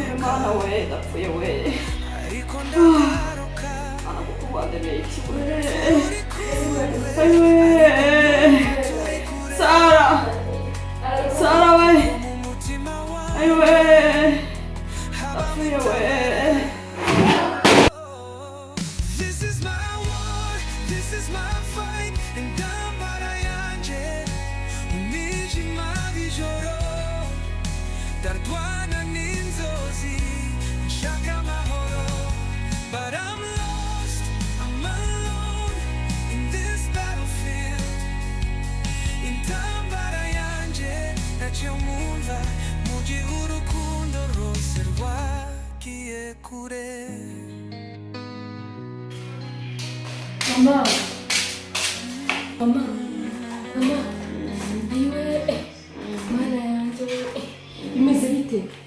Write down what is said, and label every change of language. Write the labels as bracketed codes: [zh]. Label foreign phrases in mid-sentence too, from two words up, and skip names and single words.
[rw] Mana we, ndapfuye we, ariko ndagaruka. Mana kukubangamira iki we, Sara we, ayo we, ndapfuye we. [en] This is my war, this is my fight, [rw] intambara yanje umwijima w'ijoro, ndarwana n'inzozi nshaka amahoro, [en] but I'm lost, I'm alone in this battlefield. [rw] Intambara yanje ntacyo mwumva, mu gihe urukundo rwose rwagiye kure. Mama, mama, mama, ayiwe, mana yanjye, bimeze bite?